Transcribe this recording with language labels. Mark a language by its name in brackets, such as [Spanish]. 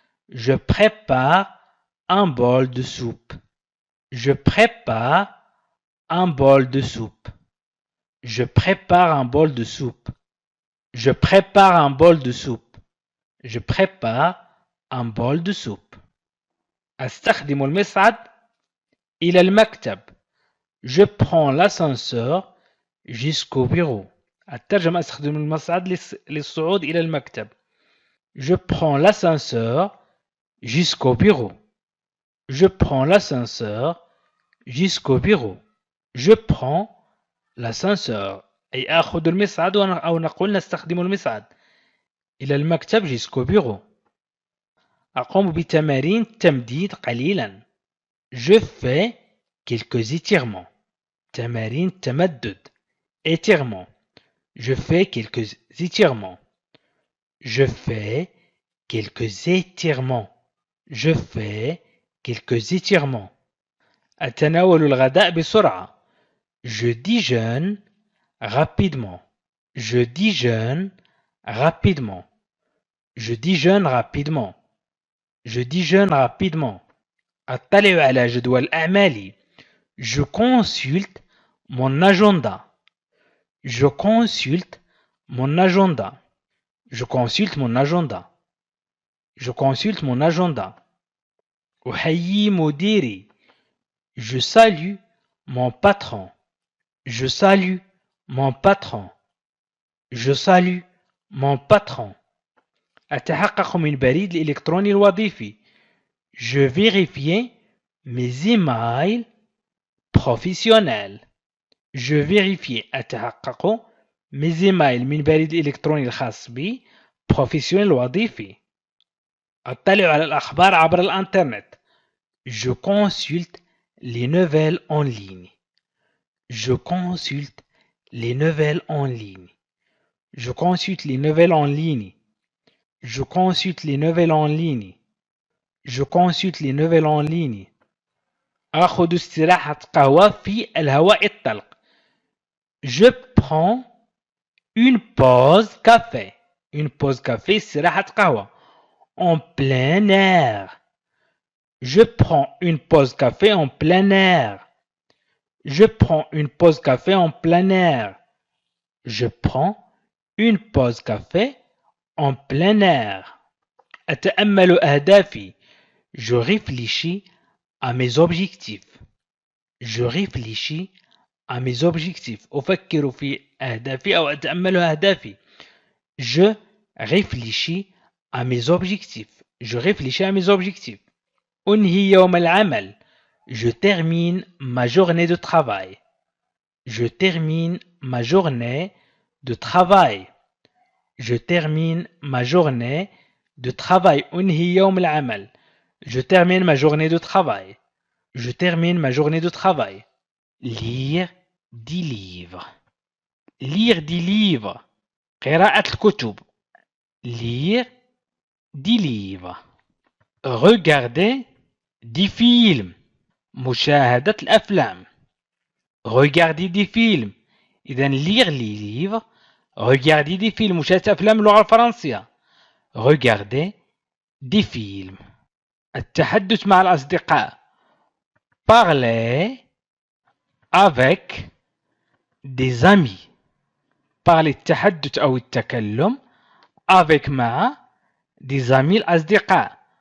[French] Je prépare un bol de soupe. Je prépare un bol de soupe. Je prépare un bol de soupe. Je prépare un bol de soupe. Je prépare un bol de soupe. [Arabic] أستخدم المصعد إلى المكتب. [French] Je prends l'ascenseur jusqu'au bureau. [Arabic] الترجمة أستخدم المصعد للصعود إلى المكتب. [French] Je prends l'ascenseur jusqu'au bureau. Je prends l'ascenseur jusqu'au bureau. Je prends l'ascenseur [Arabic] أي آخذ المصعد أو نقول نستخدم المصعد إلى المكتب [French] jusqu'au bureau. [Arabic] أقوم بتمارين تمديد قليلا. [French] Je fais quelques étirements. [Arabic] تمارين تمدد étirements. [French] Je fais quelques étirements. Je fais quelques étirements. Je fais quelques étirements. [Arabic] أتناول الغداء بسرعة. [French] Je déjeune rapidement. Je déjeune rapidement. Je déjeune rapidement. Je déjeune rapidement. [Arabic] أطلع على جدول أعمالي. [French] Je consulte mon agenda. Je consulte mon agenda. Je consulte mon agenda. Je consulte mon agenda. [Arabic] أحيي مديري. [French] Je salue mon patron. Je salue mon patron. Je salue mon patron. [Arabic] أتحقق من بريد الإلكتروني الوظيفي. [French] Je vérifie mes emails professionnels. Je vérifie [Arabic] أتحقق [French] mes emails [Arabic] من بريد الإلكتروني الخاص بي [French] professionnel [Arabic] وظيفي. أطلع على الأخبار عبر الإنترنت. [French] Je consulte les nouvelles en ligne. Je consulte les nouvelles en ligne. Je consulte les nouvelles en ligne. Je consulte les nouvelles en ligne. Je consulte les nouvelles en ligne. [Arabic] أخذ استراحة قهوة في الهواء الطلق. [French] Je prends une pause café. Une pause café [Arabic] استراحة قهوة. [French] En plein air. Je prends une pause café en plein air. Je prends une pause café en plein air. Je prends une pause café en plein air. [Arabic] أتأمل أهدافي. [French] Je réfléchis à mes objectifs. Je réfléchis à mes objectifs. [Arabic] أفكر في أهدافي أو أتأمل أهدافي. [French] Je réfléchis à mes objectifs. Je réfléchis à mes objectifs. [Arabic] أنهي يوم العمل. [French] Je termine ma journée de travail. Je termine ma journée de travail. Je termine ma journée de travail. [Arabic] أنهي يوم العمل. [French] Je termine ma journée de travail. Je termine ma journée de travail. Lire des livres. Lire des livres. [Arabic] قراءة الكتب. [French] Lire des livres. Regarder des films. [Arabic] مشاهدة الأفلام. [French] Regarder des films. إذا lire les livres. Regarder des films. [Arabic] مشاهدة أفلام اللغة الفرنسية. [French] Regarder des films. [Arabic] التحدث مع الأصدقاء. [French] Parler avec des amis. Parler [Arabic] التحدث أو التكلم [French] avec [Arabic] مع [French] des amis [Arabic] الأصدقاء.